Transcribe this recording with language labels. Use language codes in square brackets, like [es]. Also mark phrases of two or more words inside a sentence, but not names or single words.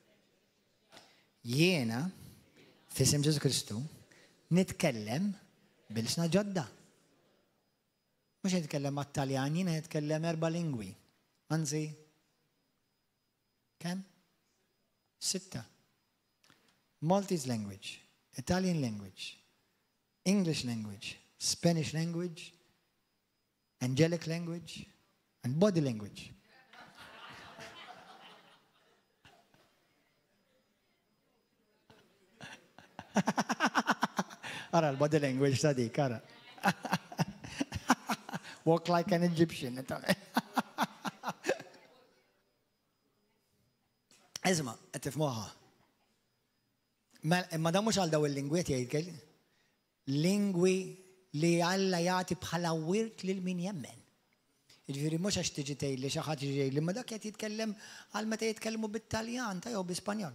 [mt] Jiena f'isem Ġesu Kristu nitkellem bil-sna ġodda. Mhux nitkellem mat-Taljan, jiena nitkellem 4 lingwi. Anzi, kemm? 6. [en] Maltese language, Italian language, English language, Spanish language, angelic language, and body language. [mt] Ara, l- [en] body language [mt] ta' dik, ara. [en] Walk like an Egyptian. [mt] Isma, qed tifhmuha. Ma dan mhux għal daw il-lingwiet jgħid lingwi li Alla jagħti bħala wirt lil min jemmen. Jiġifieri mhux għax tiġi tgħidli xi ħadd jiġi jgħidli ma dak qed jitkellem għal meta jitkellmu bit-Taljan ta' jew bl-Ispanjol.